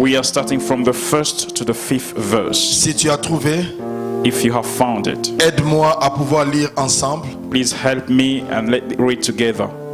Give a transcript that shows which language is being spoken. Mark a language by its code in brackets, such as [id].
[en] We are starting from the 1st to the 5th verse. [fr] Si tu as trouvé, [en] If you have found it, [fr] aide-moi à pouvoir lire ensemble. [en] please help me and let's read together.